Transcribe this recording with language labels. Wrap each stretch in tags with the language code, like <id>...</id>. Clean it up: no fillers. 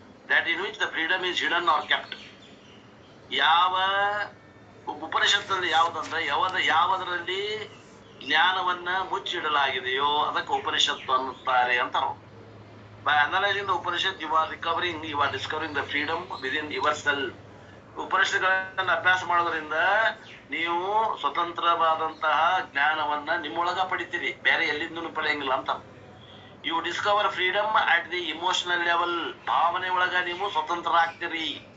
<en>That in which the freedom is hidden or kept.</en> <kn>ಯಾವ ಉಪನಿಷತ್ತಲ್ಲಿ ಯಾವುದಂದ್ರೆ ಯಾವುದರಲ್ಲಿ ಜ್ಞಾನವನ್ನ ಮುಚ್ಚಿಡಲಾಗಿದೆಯೋ ಅದಕ್ಕೆ ಉಪನಿಷತ್ತು ಅನ್ನುತ್ತಾರೆ ಅಂತಾರ.</kn> <en>By analyzing the Upanishad, you are discovering the freedom within yourself.</en> <kn>ಉಪನಿಷತ್ತುಗಳನ್ನ ಅಭ್ಯಾಸ ಮಾಡೋದ್ರಿಂದ ನೀವು ಸ್ವತಂತ್ರವಾದಂತಹ ಜ್ಞಾನವನ್ನ ನಿಮ್ಮೊಳಗ ಪಡಿತೀರಿ, ಬೇರೆ ಎಲ್ಲಿಂದೂ ಪಡೆಯಂಗಿಲ್ಲ ಅಂತ.</kn> <en>You discover freedom at the emotional level.</en> <kn>ಭಾವನೆ ಒಳಗ ನೀವು ಸ್ವತಂತ್ರರಾಗ್ತೀರಿ.</kn>